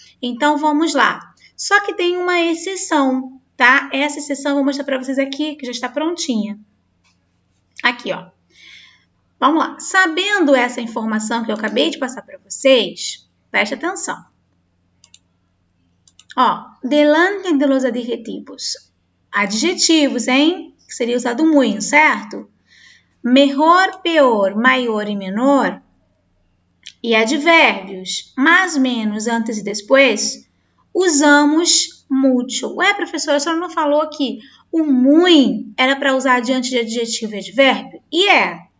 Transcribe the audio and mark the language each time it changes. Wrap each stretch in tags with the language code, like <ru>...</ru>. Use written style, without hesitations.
<pt>Então, vamos lá. Só que tem uma exceção, tá? Essa exceção eu vou mostrar para vocês aqui, que já está prontinha. Aqui, ó. Vamos lá. Sabendo essa informação que eu acabei de passar para vocês, preste atenção.</pt> <es>Ó, delante de los adjetivos.</es> <pt>Adjetivos, hein? Que seria usado muito, certo?</pt> <es>Mejor, peor,</es> <pt>maior e menor. E advérbios, mais, menos, antes e depois,</pt> <es>usamos mucho.</es> <pt>Ué, professora, a senhora não falou que o muito era para usar diante de adjetivo e advérbio? E é.</pt>